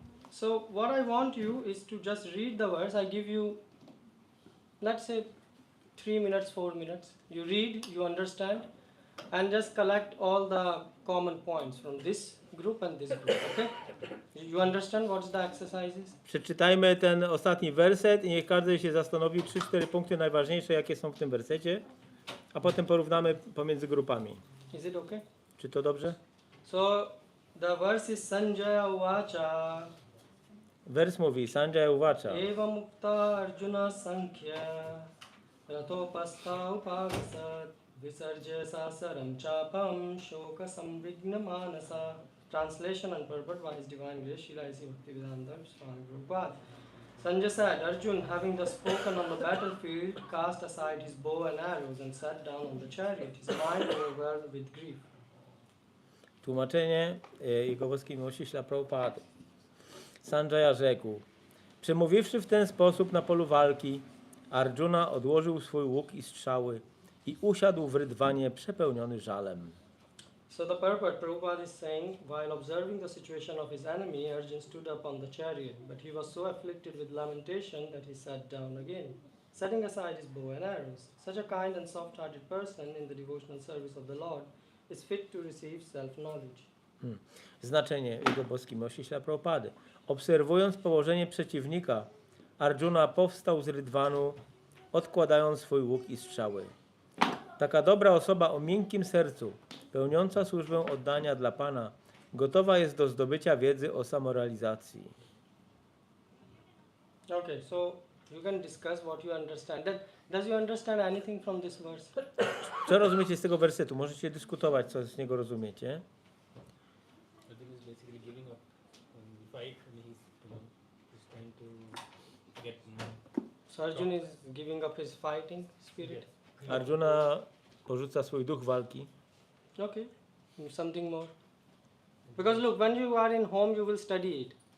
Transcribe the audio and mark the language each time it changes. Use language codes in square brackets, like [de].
[en] So what I want you is to just read the verse. I give you, let's say, 3 minutes, 4 minutes. You read, you understand, and just collect all the common points from this group and this group. Okay? You understand what's the exercises? [pl] Przeczytajmy ten ostatni werset i niech każdy się zastanowi 3-4 punkty najważniejsze, jakie są w tym wersecie, a potem porównamy pomiędzy grupami. [en] Is it okay? [pl] Czy to dobrze? [en] So the verse is [sa] Sanjaya Uvacha. [pl] Wers mówi [sa] Sanjaya Uvacha. Eva Mukta Arjuna Sankhya Ratopastha Upavisat Visarjya Sasaram Chapam Shoka Samvigna Manasa. [en] Translation and purport by His Divine Grace Srila A.C. Bhaktivedanta Swami Prabhupada. Sanjay said, Arjun, having thus spoken on the battlefield, cast aside his bow and arrows and sat down on the chariot, his mind overwhelmed with grief. [pl] Tłumaczenie Jego Boskiej Miłości Śrila Prabhupada. Sanjaya rzekł: przemówiwszy w ten sposób na polu walki, Arjuna odłożył swój łuk i strzały i usiadł w rydwanie przepełniony żalem. [en] So the purport, Prabhupada is saying, while observing the situation of his enemy, Arjun stood up on the chariot, but he was so afflicted with lamentation that he sat down again, setting aside his bow and arrows. Such a kind and soft-hearted person in the devotional service of the Lord is fit to receive self-knowledge. [pl] Znaczenie Jego Boskiej Miłości Śrila Prabhupady. Obserwując położenie przeciwnika, Arjuna powstał z rydwanu, odkładając swój łuk i strzały. Taka dobra osoba o miękkim sercu, pełniąca służbę oddania dla Pana, gotowa jest do zdobycia wiedzy o samorealizacji. [en] Okay, so you can discuss what you understand. Does you understand anything from this verse? [pl] Co rozumiecie z tego wersetu? Możecie dyskutować, co z niego rozumiecie. [en] I think he's basically giving up the fight and he's trying to get more. So Arjun is giving up his fighting spirit? [pl] Arjuna porzuca swój duch walki. [en] Okay, something more. Because look, when you are in home, you will study it.